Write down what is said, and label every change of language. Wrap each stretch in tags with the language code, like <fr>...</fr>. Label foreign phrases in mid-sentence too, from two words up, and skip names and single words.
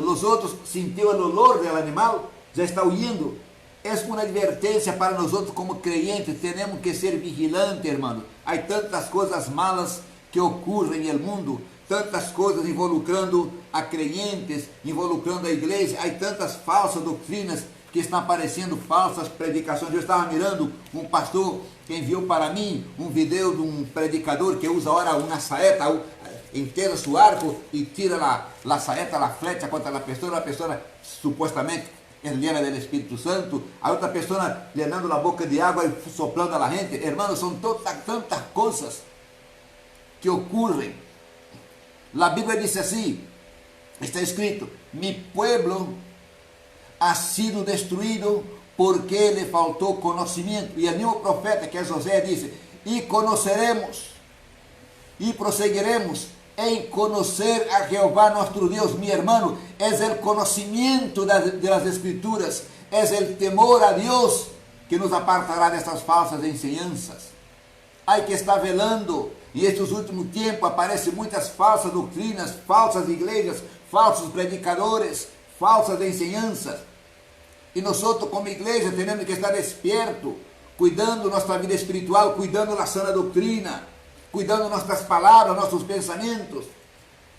<es>Los otros sintió el olor del animal, ya está huyendo. Es una advertencia para nosotros como creyentes. Tenemos que ser vigilantes, hermano. Hay tantas cosas malas que ocurren en el mundo,</es> <pt>tantas coisas</pt> <es>involucrando a creyentes, involucrando a igreja.</es> <pt>Há tantas falsas doutrinas que estão aparecendo, falsas predicações. Eu estava mirando um pastor que enviou para mim um vídeo de um predicador que usa agora uma saeta, entera seu arco e tira a saeta, a flecha contra a pessoa supostamente é llena do Espírito Santo, a outra pessoa llenando a boca de água e</pt> <es>soplando a la gente. Hermanos,</es> <pt>são tantas coisas que ocorrem. A Bíblia diz assim, está escrito:</pt> <es>mi pueblo ha sido destruído porque le</es> <pt>faltou conhecimento. E o mesmo profeta, que é José, disse: e conoceremos e prosseguiremos em conhecer a Jeová nosso Deus.</pt> <es>Mi hermano, es el conocimiento de las Escrituras, es el temor a Deus que nos apartará destas falsas enseñanças.</es> <pt>Há que estar velando. E estes últimos tempos aparecem muitas falsas doutrinas, falsas igrejas, falsos predicadores, falsas enseñanças. E nós, como igreja, temos que estar despierto, cuidando nossa vida espiritual, cuidando da sana doutrina, cuidando nossas palavras, nossos pensamentos.</pt>